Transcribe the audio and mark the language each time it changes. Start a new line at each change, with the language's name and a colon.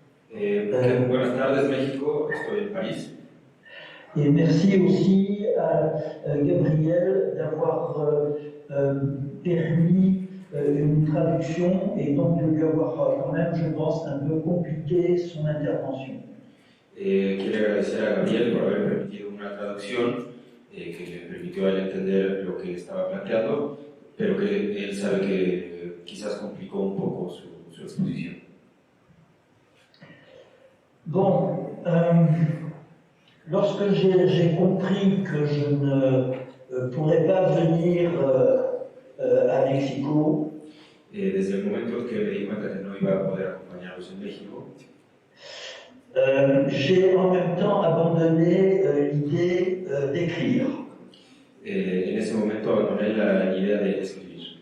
Spanish: Buenas tardes México, estoy en París.
French: Et merci aussi à Gabriel d'avoir permis une traduction et donc de lui avoir quand même, je pense, un peu compliqué son intervention.
Spanish: Quiero agradecer a Gabriel por haber permitido una traducción que le permitió a él entender lo que estaba planteando, pero que él sabe que quizás complicó un poco su exposición.
French: Bon, lorsque j'ai compris que je ne pourrais pas venir à Mexico,
Spanish: desde el momento que me di cuenta que no iba a poder acompañarlos en México,
French: j'ai en même temps abandonné l'idée d'écrire.
Spanish: En ese momento abandoné la idea de escribir.